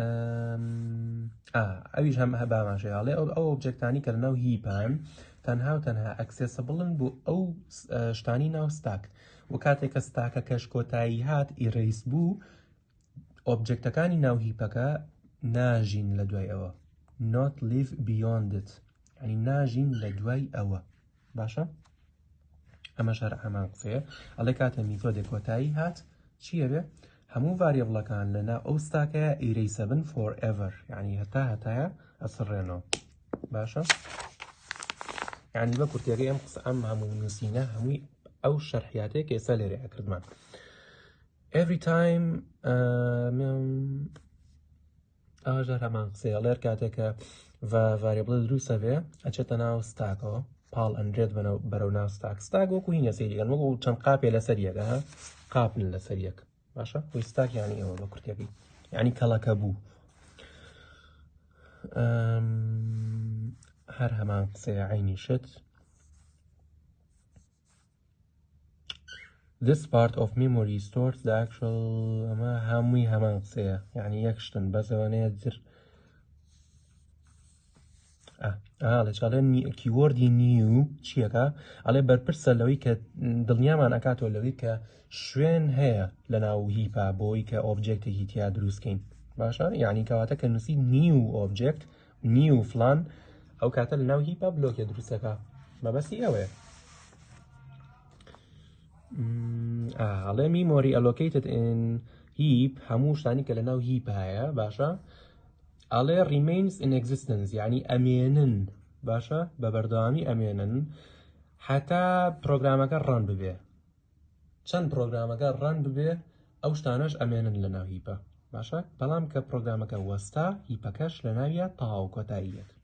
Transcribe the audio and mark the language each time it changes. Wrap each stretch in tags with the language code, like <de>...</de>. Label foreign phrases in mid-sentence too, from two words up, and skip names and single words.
<ckb>ئەویش هەم هەباماشێ ئەڵێ ئەو ئۆبجێکتانی کە لەناو هیپان تەنها و تەنها ئەکسێسەبڵن بۆ ئەو شتانی ناو ستاک و کاتێک کە ستاکە کەش کۆتایی هات ئیرەیس بوو ئۆبجێکتەکانی ناو هیپەکە ناژین لە دوای ئەوە</ckb> <en>not live beyond it</en> <ckb>ینی ناژین لە دوای ئەوە باشە ئەمە شەر ئەمان قسەیە ئەڵێ کاتە میتۆدێک کۆتایی هات چییە بێ هەموو ڤاریبڵەکان لەناو ئەو ستاکەیە ئیرەیسە بن forever یعنی هەتایە ئەسڕێنەوە باشە یعنی بە کورتیەکەی ئەم قسە ئەم هەموو نووسینە هەمووی ئەو شەرحیاتەیە کە ئێستا لێرەیە کردمان</ckb> <en>every time</en> <ckb>ئاژەر هەمان قسەیە لێر کاتێکە ڤاریبڵە دروستە بێ ئەچێتە ناو ستاکەوە پاڵ ئەندرێت بەرەو ناو ستاک وەکو هینە سەیریگەن وەکو چەند قاپێ لەسەر یەکە قاپن لەسەر یەک باشە وی ستاک یانی ئەوە بە کورتیەکەی یعنی کەڵەکە بوو هەر هەمان قسەیە عینی شت</ckb> <en>This part of memory stores the actual</en> <ckb>ئەمە هەمووی هەمان قسەیە یعنی یەک شتن بەسەوەنەیە در لە چاڵێ کیوەردی نیو چیەکە ئەڵێ بەرپرسە لەوەی کە دڵنیامان ئەکاتەوە لەوەی کە شوێن هەیە لە ناو هیپا بۆی کە ئۆبجێکتێکی تیا دروستکەین باشە یعنی کەواتە کە نووسی نیو ئۆبجێکت نیو فلان ئەو کاتە لە ناو هیپا بلۆکێ دروستەکە مەبەستی ئەوەیە ئەڵێ</ckb> <en>memory allocated in heap</en> <ckb>هەموو شتانی کە لەناو هیپ هەیە باشە ئەڵێ</ckb> <en>remains in existence</en> <ckb>یعنی ئەمێنن باشە بە بەردەوامی ئەمێنن هەتا پرۆگرامەکە ڕەن ببێ چەند پرۆگرامەکە ڕەن ببێ ئەو شتانەش ئەمێنن لە ناو هیپە باشە بەڵام کە پرۆگرامەکە وەستا هیپەکەش لە ناویە تەواو کۆتاییەت</ckb>